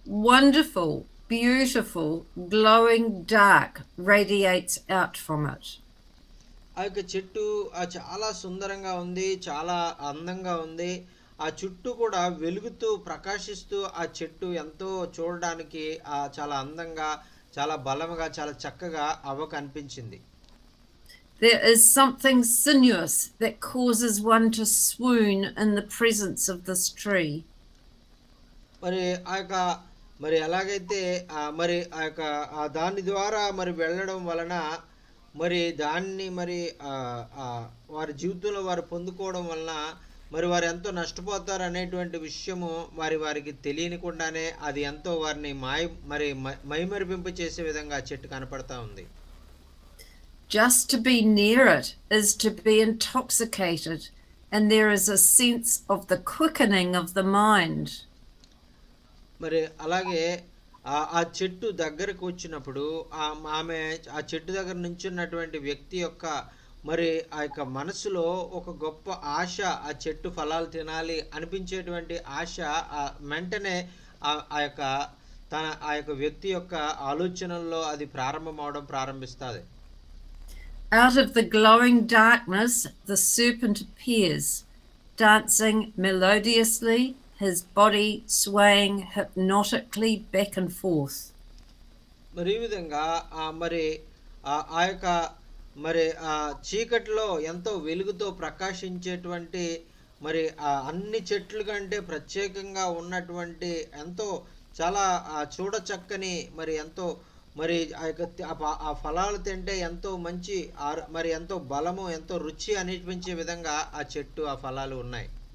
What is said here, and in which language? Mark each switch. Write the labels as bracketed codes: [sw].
[en] Wonderful, beautiful, glowing dark radiates out from it. [te] ఆ యొక్క చెట్టు చాలా సుందరంగా ఉంది, చాలా అందంగా ఉంది. ఆ చుట్టూ కూడా వెలుగుతూ ప్రకాశిస్తూ ఆ చెట్టు ఎంతో చూడడానికి చాలా అందంగా, చాలా బలంగా, చాలా చక్కగా అవ్వకు అనిపించింది. [en] There is something sinuous that causes one to swoon in the presence of this tree. [te] మరి ఆ యొక్క మరి ఎలాగైతే మరి ఆ యొక్క దాని ద్వారా మరి వెళ్ళడం వలన మరి దాన్ని మరి వారి జీవితంలో వారు పొందుకోవడం వలన మరి వారు ఎంతో నష్టపోతారు అనేటువంటి విషయము వారికి తెలియనికుండానే అది ఎంతో వారిని మైమరిపింపు చేసే విధంగా ఆ చెట్టు కనపడతా ఉంది. [en] Just to be near it is to be intoxicated, and there is a sense of the quickening of the mind. [te] మరి అలాగే ఆ చెట్టు దగ్గరకు వచ్చినప్పుడు ఆమె ఆ చెట్టు దగ్గర నుంచున్నటువంటి వ్యక్తి యొక్క మరి ఆ యొక్క మనసులో ఒక గొప్ప ఆశ, ఆ చెట్టు ఫలాలు తినాలి అనిపించేటువంటి ఆశ వెంటనే ఆ యొక్క వ్యక్తి యొక్క ఆలోచనల్లో అది ప్రారంభమవడం ప్రారంభిస్తుంది. [en] Out of the glowing darkness, the serpent appears, dancing melodiously, his body swaying hypnotically back and forth. [te] మరి ఈ విధంగా మరి ఆ యొక్క మరి ఆ చీకటిలో ఎంతో వెలుగుతో ప్రకాశించేటువంటి మరి అన్ని చెట్లు కంటే ప్రత్యేకంగా ఉన్నటువంటి ఎంతో చాలా చూడచక్కని మరి ఎంతో మరి ఆ యొక్క ఆ ఫలాలు తింటే ఎంతో మంచి మరి ఎంతో బలము ఎంతో రుచి అనిపించే విధంగా ఆ చెట్టు ఆ ఫలాలు ఉన్నాయి.